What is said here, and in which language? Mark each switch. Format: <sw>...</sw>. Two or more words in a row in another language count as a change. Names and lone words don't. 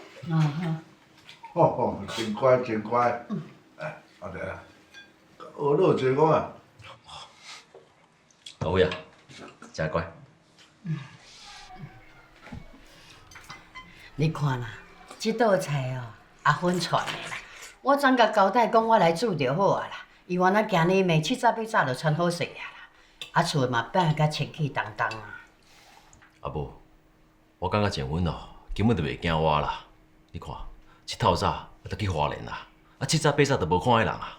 <nan>哦，真乖真乖。哎，阿弟啊，学老济讲啊。阿辉啊，真乖。你看啦，这道菜哦，阿芬传的啦。我怎甲交代讲我来煮就好啊啦。伊原来今日暝七早八早就穿好势啊啦，啊厝嘛摆甲清气当当啊。阿母，我感觉静芬哦，根本就袂惊我啦。你看，一透早就去花莲啦，啊七早八早就无看迄人啊。</nan>